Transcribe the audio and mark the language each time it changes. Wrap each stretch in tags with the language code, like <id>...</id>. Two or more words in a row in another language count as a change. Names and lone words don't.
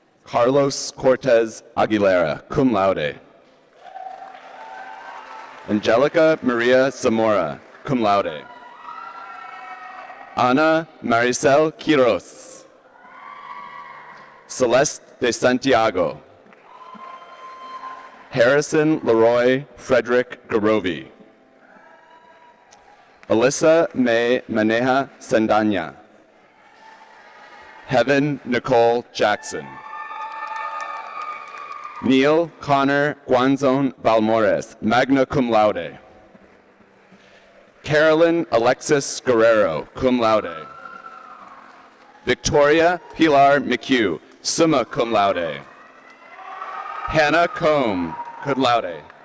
<en>Carlos Cortez Aguilera,</en> <la>cum laude.</la> <en>Angelica Maria Zamora,</en> <la>cum laude.</la> <en>Ana Maricel Quiros. Celeste de Santiago. Harrison Leroy Frederick Garovi. Alyssa May Maneja Sendanya. Heaven Nicole Jackson. Neil Connor Guanzon Valmores,</en> <la>magna cum laude.</la> <en>Carolyn Alexis Guerrero,</en> <la>cum laude.</la> <en>Victoria Pilar McHugh,</en> <la>summa cum laude.</la> <en>Hannah Combe,</en> <la>cum laude.</la>